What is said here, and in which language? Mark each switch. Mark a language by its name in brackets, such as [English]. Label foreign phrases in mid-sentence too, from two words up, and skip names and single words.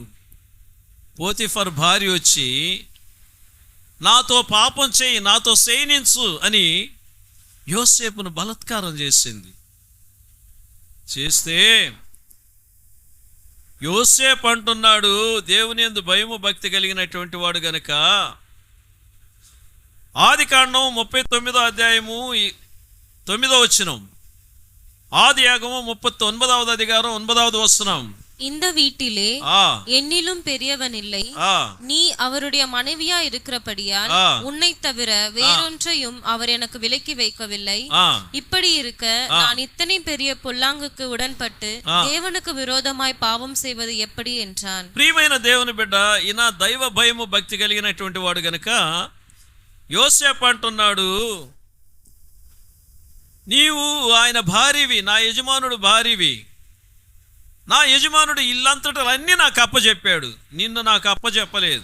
[Telugu] పోతిఫర్ భార్య వచ్చి నాతో పాపం చేయి, నాతో శయనించు అని యోసేపును బలాత్కారం చేసింది. చేస్తే యోసేపు అంటున్నాడు, దేవుని యందు భయము భక్తి కలిగినటువంటి వాడు గనుక, ఆదికాండం 39వ అధ్యాయము 9వ వచనం, [Tamil] ஆதியாகமம் 39வது அதிகாரம் 9வது வசனம். இந்த வீட்டிலே என்னிலும் பெரியவன் இல்லை, நீ அவருடைய மனைவியா இருக்கிறபடியால் உன்னை தவிர வேறொன்றையும் அவர் எனக்கு விலக்கி வைக்கவில்லை. இப்படி இருக்க நான் இத்தனை பெரிய பொல்லாங்குக்கு உடன்பட்டு தேவனுக்கு விரோதமாய் பாவம் செய்வது எப்படி என்றான். [Telugu] ప్రియమైన దేవుని బిడ్డ, ఈయన దైవ భయము భక్తి కలిగినటువంటి వాడు గనుక యోసేపు అంటున్నాడు, నీవు ఆయన భార్యవి, నా యజమానుడు భార్యవి, నా యజమానుడు ఇల్లంతటా అన్నీ నాకు అప్పచెప్పాడు, నిన్ను నాకు అప్పచెప్పలేదు.